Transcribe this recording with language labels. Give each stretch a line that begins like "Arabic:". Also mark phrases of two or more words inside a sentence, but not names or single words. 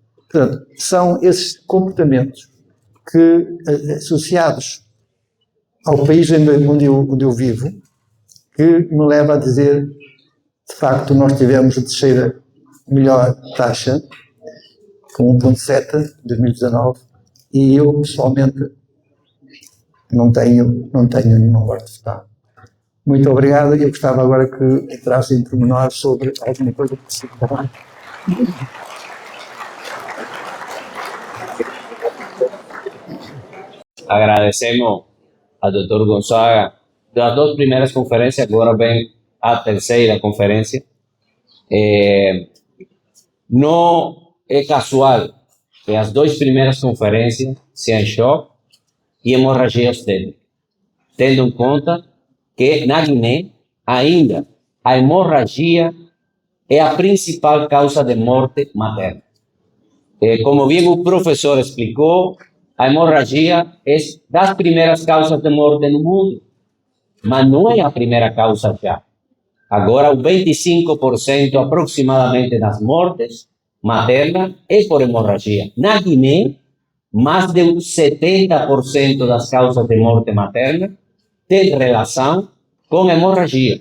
Portuguese: Portanto, são esses comportamentos que, associados ao país onde eu vivo, que me leva a dizer, de facto, nós tivemos a terceira melhor taxa, com 1,7 em 2019, e eu, pessoalmente, não tenho nenhuma morte fetal. Muito obrigado, e eu gostava agora que entrasse em pormenor sobre alguma coisa que se falar.
Spanish: Agradecemos al doctor Gonzaga. De las dos primeras conferencias, ahora ven a tercera conferencia. No es casual que las dos primeras conferencias sean shock y hemorragia obstétrica,
Portuguese: tendo en cuenta que na Guiné ainda a hemorragia é a principal causa de morte materna.
Spanish: Como bien el profesor explicó,
Portuguese: a hemorragia é das primeiras causas de morte no mundo, mas não é a primeira causa já. Agora, o 25% aproximadamente das mortes maternas é por hemorragia. Na Guiné, mais de 70% das causas de morte materna tem relação com hemorragia.